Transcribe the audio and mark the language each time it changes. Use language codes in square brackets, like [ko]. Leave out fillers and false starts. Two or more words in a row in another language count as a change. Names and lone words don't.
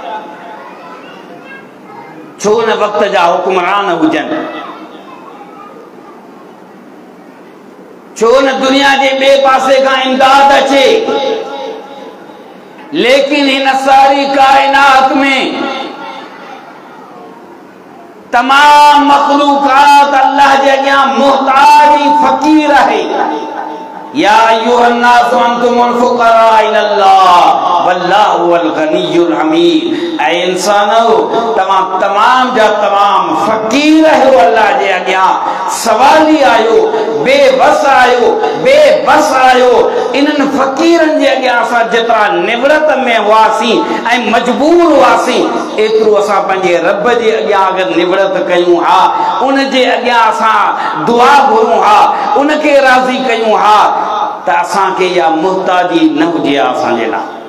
[sd] छो न वक़्त जा हुक्मरान हुजनि, छो न दुनिया जे ॿिए पासे खां इमदाद अचे, लेकिन हिन सारी कायनात में तमाम मखलूकात अल्लाह जे अॻियां मुहताज ऐं फ़क़ीर आहे। [ar] يا أيها الناس أنتم الفقراء إلى الله والله هو الغني الحميد. [sd] ऐ इंसानो, तमाम तमाम जा तमाम फ़क़ीर आहियो, अल्लाह जे अॻियां सवाली आहियो, बेबस आहियो, बेबस आहियो। इन्हनि फ़क़ीरनि जे अॻियां असां जेतिरा निवड़त में हुआसीं ऐं मजबूर हुआसीं, एतिरो असां पंहिंजे रब जे अॻियां अगरि निवड़त कयूं हा, उन जे अॻियां असां दुआ घुरूं हा, उनखे राज़ी कयूं हा, त असांखे इहा मुहताजी न हुजे असांजे लाइ।